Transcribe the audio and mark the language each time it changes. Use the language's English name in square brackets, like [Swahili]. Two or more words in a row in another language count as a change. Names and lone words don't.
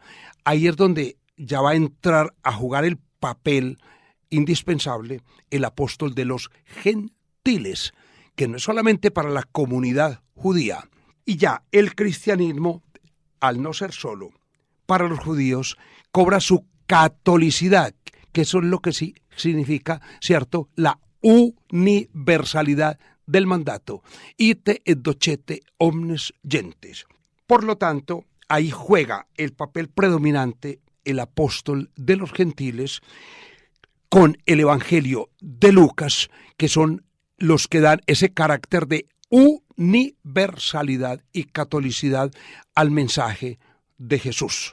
[Spanish] Ahí es donde ya va a entrar a jugar el papel indispensable el apóstol de los gentiles, que no es solamente para la comunidad judía. Y ya el cristianismo, al no ser solo para los judíos, cobra su catolicidad, que eso es lo que sí significa, ¿cierto?, la universalidad del mandato. [Latin] Ite et docete omnes gentes. [Spanish] Por lo tanto, ahí juega el papel predominante el apóstol de los gentiles con el evangelio de Lucas, que son los que dan ese carácter de universalidad y catolicidad al mensaje de Jesús.